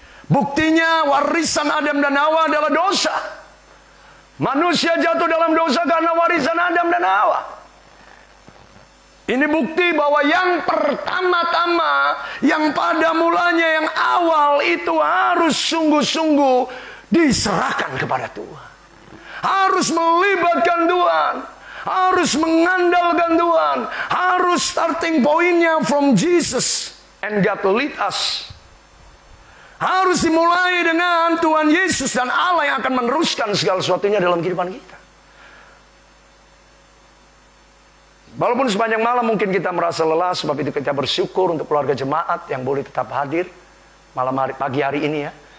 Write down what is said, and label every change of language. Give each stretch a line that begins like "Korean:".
Indonesian: Buktinya warisan Adam dan Hawa adalah dosa. Manusia jatuh dalam dosa karena warisan Adam dan Hawa. Ini bukti bahwa yang pertama-tama, yang pada mulanya, yang awal itu harus sungguh-sungguh diserahkan kepada Tuhan. Harus melibatkan Tuhan. Harus mengandalkan Tuhan. Harus
English: starting pointnya from Jesus. And God lead us.
Indonesian: Harus dimulai dengan Tuhan Yesus dan Allah yang akan meneruskan segala sesuatunya dalam kehidupan kita. Walaupun sepanjang malam mungkin kita merasa lelah, sebab itu kita bersyukur untuk keluarga jemaat yang boleh tetap hadir pagi hari ini ya.